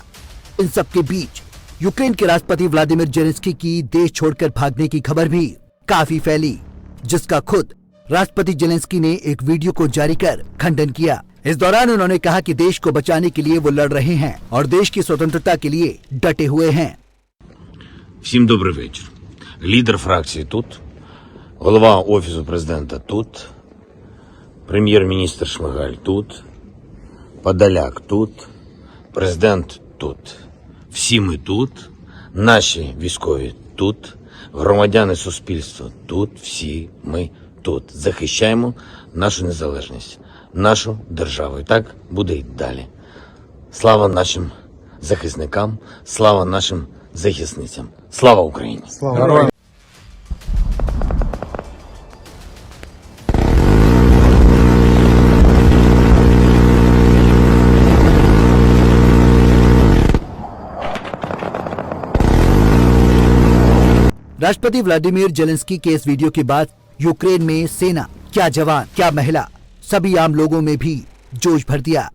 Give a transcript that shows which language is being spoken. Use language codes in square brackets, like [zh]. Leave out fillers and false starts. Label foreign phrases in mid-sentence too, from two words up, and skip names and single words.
[hi] इन सब के बीच यूक्रेन के राष्ट्रपति व्लादिमीर जेलेंस्की की देश छोड़कर भागने की खबर भी काफी फैली, जिसका खुद राष्ट्रपति जेलेंस्की ने एक वीडियो को जारी कर खंडन किया। इस दौरान उन्होंने कहा कि देश को बचाने के लिए वो लड़ रहे हैं और देश की स्वतंत्रता के लिए डटे हुए हैं। [uk] Всім добрий вечір. Лідер фракції тут, голова Офісу президента тут, прем'єр-міністр Шмигаль тут, Подоляк тут, президент тут. Всі ми тут, наші військові тут, громадяни суспільства тут, всі ми тут. Захищаємо нашу незалежність, нашу державу. І так буде й далі. Слава нашим захисникам, слава нашим захисницям. Слава Україні! Слава! [hi] राष्ट्रपति व्लादिमीर जेलेंस्की के इस वीडियो के बाद यूक्रेन में सेना, क्या जवान, क्या महिला, सभी आम लोगों में भी जोश भर दिया।